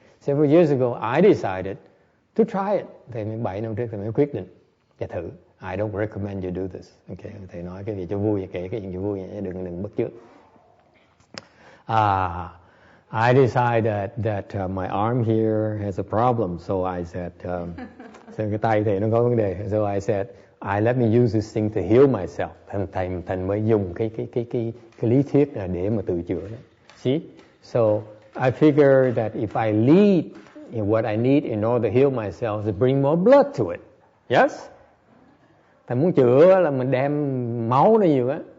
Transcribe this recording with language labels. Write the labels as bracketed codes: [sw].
[en] Several years ago, I decided to try it. [vi] Thì 7 năm trước thì mới quyết định và thử. [en] I don't recommend you do this. [vi] Okay, thầy nói cái gì cho vui, kể cái gì cho vui, đừng bắt chước. [en] I decided that my arm here has a problem, so I said, [vi] so cái tay thầy nó có vấn đề. [en] So I said, let me use this thing to heal myself. [vi] Thành mới dùng cái lý thuyết là để mà tự chữa. [en] See? So I figured that if I lead in what I need in order to heal myself, to bring more blood to it. Yes? [vi] Thầy muốn chữa là mình đem máu nó nhiều á.